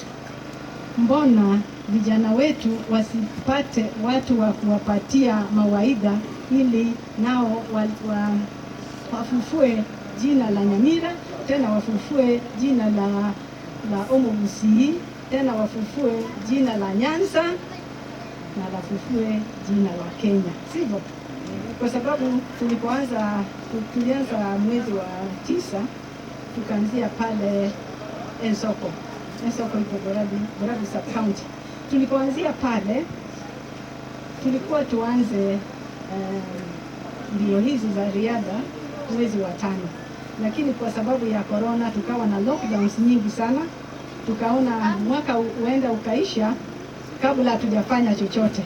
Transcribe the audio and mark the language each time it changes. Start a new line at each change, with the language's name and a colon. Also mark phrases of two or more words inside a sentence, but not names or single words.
Swahili: Mbona vijana wetu wasipate watu wa kuwapatia mawaidha ili nao wafufue jina la Nyamira, tena wafufue jina la Omo Gusii, tena wafufue jina la Nyanza na wafufue jina la Kenya, sivyo? Kwa sababu tulianza mwezi wa 9 tukaanzia pale Ensoko. Ensoko iko Borabi sub county. Tulipoanzia pale tulikuwa tuanze mbio hizi za riadha mwezi wa 5, lakini kwa sababu ya corona tukawa na lockdowns nyingi sana. Tukaona mwaka huenda ukaisha kabla hatujafanya chochote.